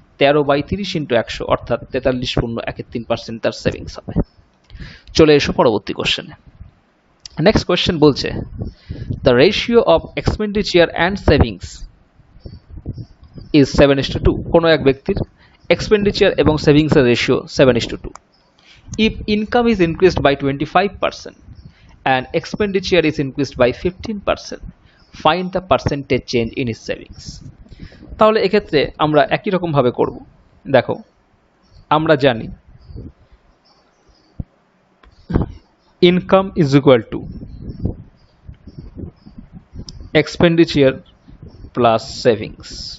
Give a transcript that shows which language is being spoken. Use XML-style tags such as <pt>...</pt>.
<bn>13/30 into 100, অর্থাৎ 43.13% তার savings হবে। চলে এসো পরবর্তী কোশ্চেনে।</bn> <en>Next question বলছে, the ratio of expenditure and savings is 7:2।</en> <bn>কোনো এক ব্যক্তির এক্সপেন্ডিচার এবং সেভিংসের ratio 7:2।</bn> <en>If income is increased by 25% and expenditure is increased by 15%, find the percentage change in his savings.</en> <bn>তাহলে এক্ষেত্রে আমরা একই রকম ভাবে করব। দেখো আমরা জানি</bn> <en>Income is equal to expenditure plus savings.</en>